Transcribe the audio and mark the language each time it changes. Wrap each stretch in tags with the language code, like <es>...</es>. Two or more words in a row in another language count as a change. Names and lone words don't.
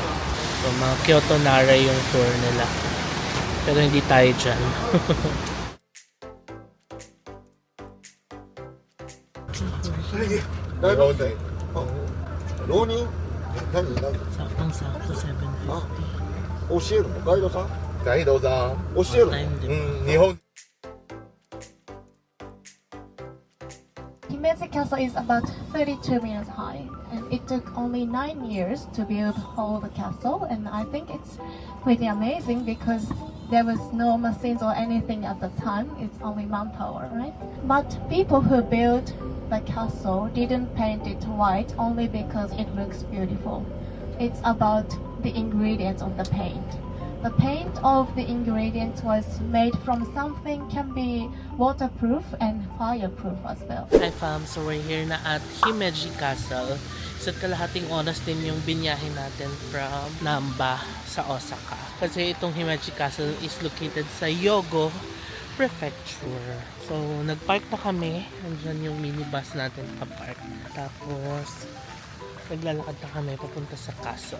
<tl>So, mga Kyoto Nara yung tour nila. Pero hindi tayo dyan. Saktong-sakto, 7:50.</tl> <ja>教えるのガイドさんガイドさん、教えるの</ja> <tl>Time, う diba?</tl> <ja>ん、日本</ja> <en>Himeji Castle is about 32 meters high, and it took only 9 years to build whole the castle, and I think it's pretty amazing because there was no machines or anything at the time. It's only manpower, right? But people who built the castle didn't paint it white only because it looks beautiful. It's about the ingredients of the paint. The paint of the ingredients was made from something can be waterproof and fireproof as well. Hi fam, so we're here na at Himeji Castle.</en> <tl>Isa't kalahating oras din yung binyahe natin from Namba sa Osaka. Kasi itong Himeji Castle</tl> <en>is located</en> <tl>sa Hyogo Prefecture. So, nagpark na kami. Andyan yung minibus natin pa-park. Tapos, naglalakad na kami papunta sa castle.</tl>